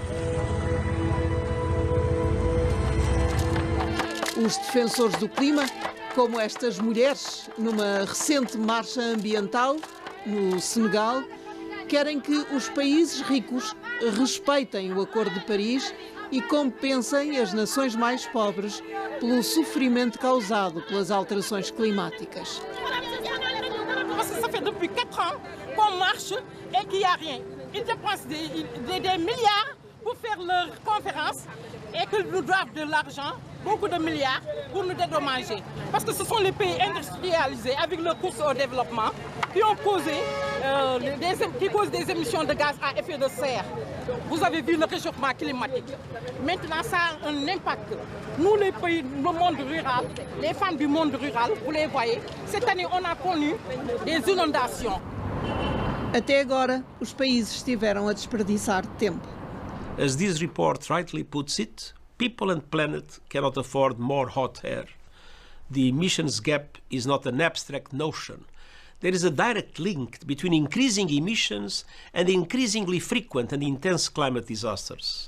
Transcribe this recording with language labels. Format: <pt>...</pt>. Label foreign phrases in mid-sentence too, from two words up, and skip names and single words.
<pt>Os defensores do clima, como estas mulheres numa recente marcha ambiental no Senegal, querem que os países ricos respeitem o Acordo de Paris e compensem as nações mais pobres pelo sofrimento causado pelas alterações climáticas.</pt> <fr>Parce que ça fait depuis 4 ans qu'on marche et qu'il n'y a rien. Ils dépensent des milliards pour faire leur conférence et qu'ils nous doivent de l'argent, beaucoup de milliards, pour nous dédommager. Parce que ce sont les pays industrialisés avec leur course au développement qui ont causé, qui causent des émissions de gaz à effet de serre. Vous avez vu le réchauffement climatique. Maintenant, ça a un impact. Nous, les pays, le monde rural, les femmes du monde rural, vous les voyez, cette année, on a connu des inondations.</fr> <pt>Até agora, os países estiveram a desperdiçar tempo.</pt> <en>As this report rightly puts it, people and planet cannot afford more hot air. The emissions gap is not an abstract notion. There is a direct link between increasing emissions and increasingly frequent and intense climate disasters.</en>